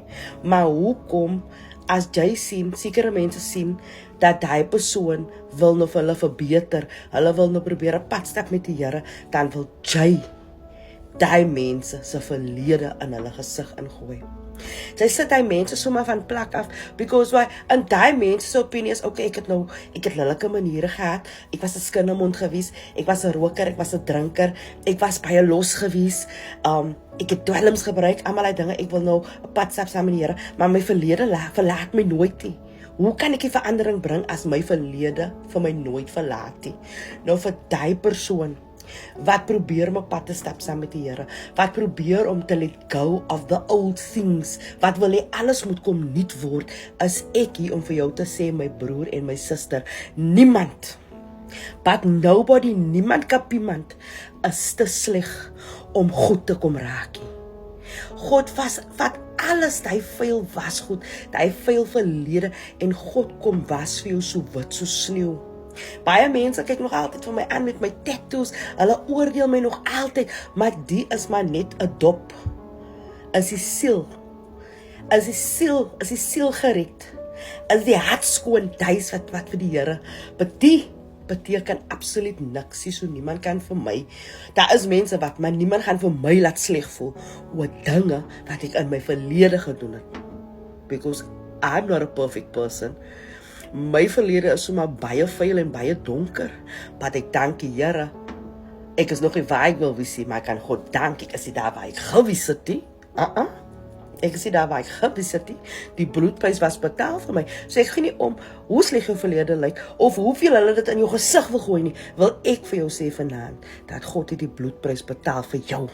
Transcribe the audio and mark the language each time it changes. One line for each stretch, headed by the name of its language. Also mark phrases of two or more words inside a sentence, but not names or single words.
Afrikaans: Maar hoekom, as jy sien, sekere mense sien, dat die persoon wil nou vir hulle verbeter, hulle wil nou probeer 'n pad stap met die Here, dan wil jy die mense se verlede in hulle gesig ingooi. Sy sit die mense sommer van plek af,
English: because why,
Afrikaans: in die mense se opinie is, okay, ek het lelike maniere gehad, ek was 'n skinnemond gewees, ek was 'n roker, ek was 'n drinker, ek was baie los gewees, ek het dwelms gebruik, almal die dinge, ek wil nou 'n pad stap saam met die Here, maar my verlede verlaat my nooit nie. Hoe kan ek die verandering bring as my verlede vir my nooit verlaat nie? Nou vir die persoon wat probeer om 'n pad te stap saam met die Here, wat probeer om te
English: let go of the old things,
Afrikaans: wat wil hê alles moet kom nuut word, is ek hier om vir jou te sê, my broer en my suster, niemand,
English: but nobody,
Afrikaans: niemand is te sleg om goed te kom raak nie. God vat alles, die vuil was goed, die vuil verlede, en God kom was vir jou so wit so sneeu. Baie mense kyk nog altyd vir my aan met my tattoos, hulle oordeel my nog altyd, maar die is maar net 'n dop. Is die siel gered? Is die hart skoon, duis wat vir die Here beteken absoluut niks, so niemand kan vir my, daar is mense wat, maar niemand gaan vir my laat sleg voel, oor dinge wat ek in my verlede gedoen het,
English: because I'm not a perfect person.
Afrikaans: My verlede is sommer baie vuil en baie donker, maar ek dank die Here, ek is nog nie waar ek wil wees nie, maar ek kan God dank, ek is nie daar waar ek gewees het nie, ek is nie daar waar ek gewees het nie, die bloedprys was betaal vir my, so ek gee nie om hoe sleg jou verlede lyk, of hoeveel hulle dit in jou gesig wil gooi nie, wil ek vir jou sê vanaand, dat God het die bloedprys betaal vir jou.